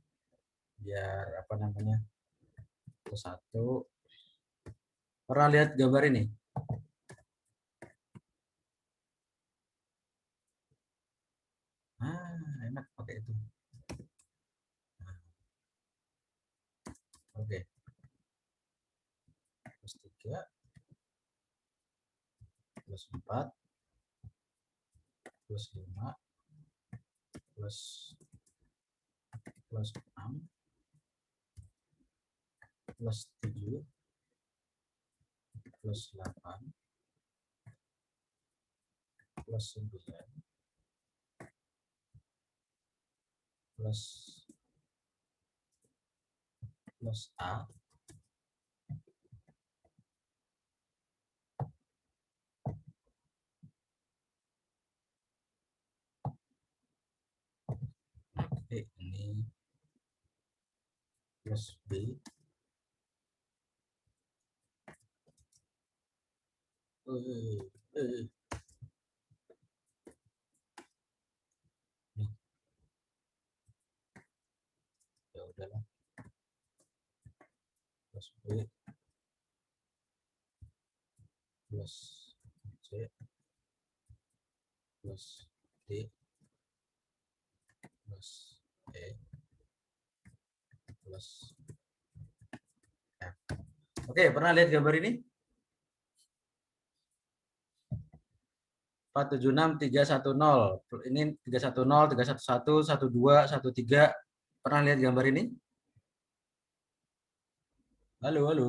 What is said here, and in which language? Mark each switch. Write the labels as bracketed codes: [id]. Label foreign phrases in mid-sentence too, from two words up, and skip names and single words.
[id] Biar apa namanya? Plus 1. Pernah lihat gambar ini? Enak pakai itu. Oke. Plus 3. Plus 4. Plus 5. Plus 6. Plus 7. Plus 8. Plus 9. Plus A. Oke, ini plus B. Ya udahlah. Plus B. Plus C. Plus D. Plus E. Plus F. Oke, pernah lihat gambar ini? 476310. Ini 310, 311, 12, 13. Pernah lihat gambar ini? Halo, halo.